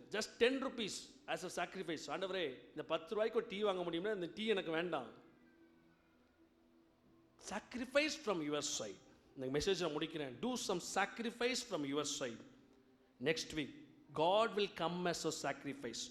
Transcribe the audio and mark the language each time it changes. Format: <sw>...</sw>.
<en>Just 10 rupees as a sacrifice.</en> <ta>ஆண்டவரே, இந்த 10 ரூபாய்க்கு டீ வாங்க முடியும்னா இந்த டீ எனக்கு வேண்டாம்.</ta> <en>Sacrifice from your side.</en> <ta>இந்த மெசேஜ் நான் முடிக்கிறேன்.</ta> <en>Do some sacrifice from your side. Next week God will come as a sacrifice.</en>